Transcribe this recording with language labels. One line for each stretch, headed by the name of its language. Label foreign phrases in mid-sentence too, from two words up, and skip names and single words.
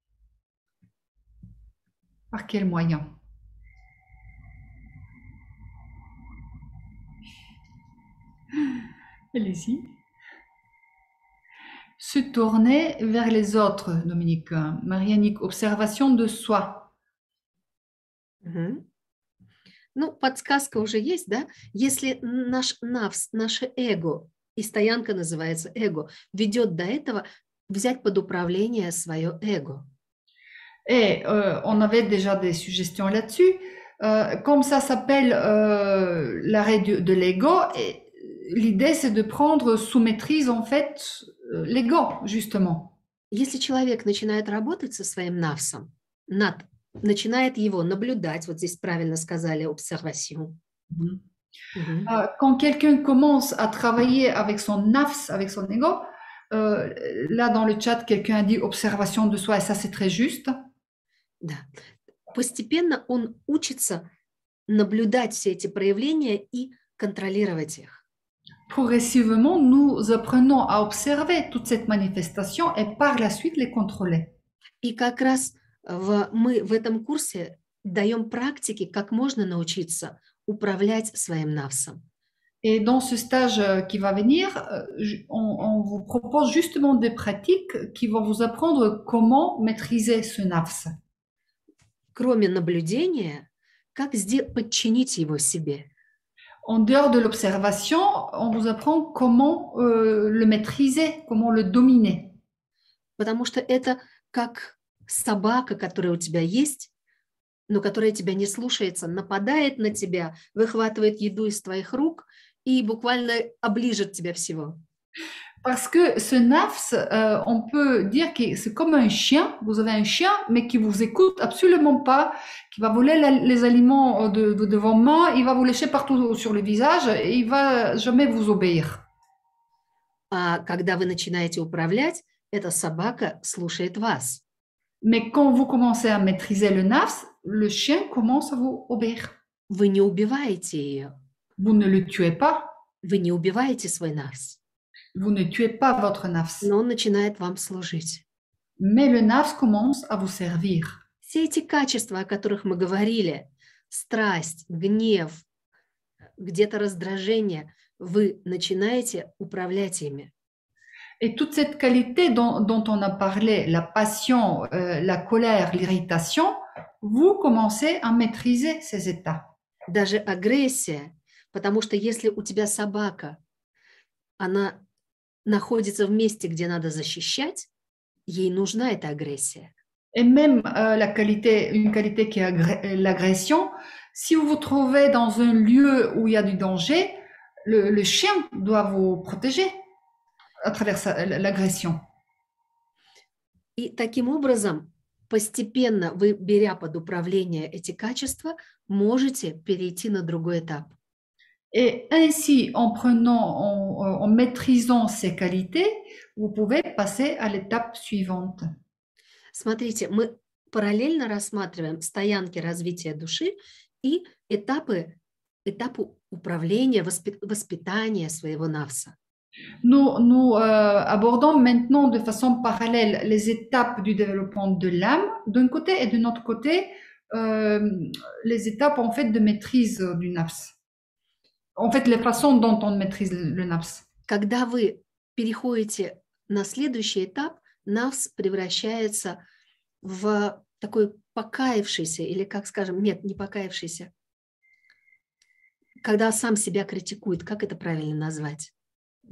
French: Par quel moyen? Allez-y. Se tourner vers les autres, Dominique. Marianique, observation de soi. Мгм.
Russian: Ну, подсказка уже есть, да? Если наш навс, наше эго, и стоянка называется эго, ведет до этого, взять под управление свое эго.
French: Et on avait déjà des suggestions là-dessus. Comme ça s'appelle l'arrêt de l'ego, et l'idée c'est de prendre sous maîtrise en fait l'ego, justement.
Russian: Если человек начинает работать со своим навсом, начинает его наблюдать, вот здесь правильно сказали, observation. Мгм.
French: Quand quelqu'un commence à travailler avec son nafs, avec son ego, là dans le chat, quelqu'un a dit observation de soi, et ça c'est très juste.
Russian: Да. Постепенно он учится наблюдать все эти проявления и контролировать их.
French: Progressivement, nous apprenons à observer toute cette manifestation et par la suite les contrôler.
Russian: И как раз мы в этом курсе даем практики, как можно научиться управлять своим навсом.
French: Et dans ce stage qui va venir, on vous propose justement des pratiques qui vont vous apprendre comment maîtriser ce nafs.
Russian: Кроме наблюдения, как подчинить его себе.
French: En dehors de l'observation, on vous apprend comment le maîtriser, comment le dominer.
Russian: Потому что это как собака, которая у тебя есть, но которая тебя не слушается, нападает на тебя, выхватывает еду из твоих рук и буквально оближет тебя всего.
French: Parce que ce nafs, on peut dire que c'est comme un chien. Vous avez un chien, mais qui vous écoute absolument pas, qui va voler les aliments de vos mains, il va vous lécher partout sur le visage et il va jamais vous obéir.
Russian: А когда вы начинаете управлять, эта собака слушает вас.
French: Mais quand vous commencez à maîtriser le nafs, le chien commence à vous obéir.
Russian: Вы не убиваете ее.
French: Vous ne le tuez pas.
Russian: Вы не убиваете свой навс.
French: Vous ne tuez pas votre nafs.
Russian: Но он начинает вам служить.
French: Mais le nafs commence à vous servir.
Russian: Все эти качества, о которых мы говорили, страсть, гнев, где-то раздражение, вы начинаете управлять ими.
French: Et toute cette qualité dont on a parlé, la passion, la colère, l'irritation, vous commencez à maîtriser ces états.
Russian: Даже агрессия, потому что если у тебя собака, она находится в месте, где надо защищать, ей нужна эта агрессия.
French: Et même une qualité qui est l'agression, si vous vous trouvez dans un lieu où il y a du danger, le chien doit vous protéger à travers l'agression.
Russian: И таким образом, постепенно вы, беря под управление эти качества, можете перейти на другой этап.
French: Et ainsi, en maîtrisant ces qualités, vous pouvez passer à l'étape suivante.
Russian: Смотрите, мы параллельно рассматриваем стоянки развития души и этапы управления, воспитания своего навса.
French: Nous abordons maintenant de façon parallèle les étapes du développement de l'âme d'un côté et de notre côté les étapes en fait de maîtrise du nafs. En fait, les façons dont on maîtrise le nafs.
Russian: Когда вы переходите на следующий этап, навс превращается в такой покаявшийся, или, как скажем, нет, не покаявшийся, когда сам себя критикует, как это правильно назвать?